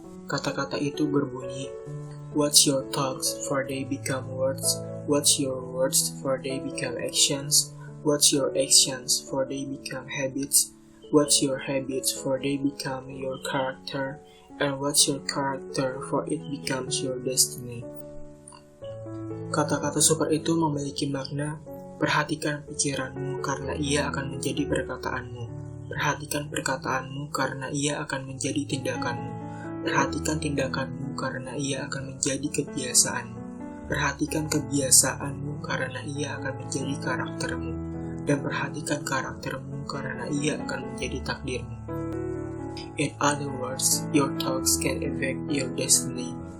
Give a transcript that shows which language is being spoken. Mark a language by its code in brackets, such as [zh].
[id] Kata-kata itu berbunyi, [en] "What's your thoughts for they become words? What's your words for they become actions? What's your actions for they become habits? What's your habits for they become your character? And what's your character for it becomes your destiny?" [id] Kata-kata super itu memiliki makna, perhatikan pikiranmu karena ia akan menjadi perkataanmu. Perhatikan perkataanmu karena ia akan menjadi tindakanmu. Perhatikan tindakanmu karena ia akan menjadi kebiasaanmu. Perhatikan kebiasaanmu karena ia akan menjadi karaktermu. Dan perhatikan karaktermu karena ia akan menjadi takdirmu. [en] In other words, your thoughts can affect your destiny.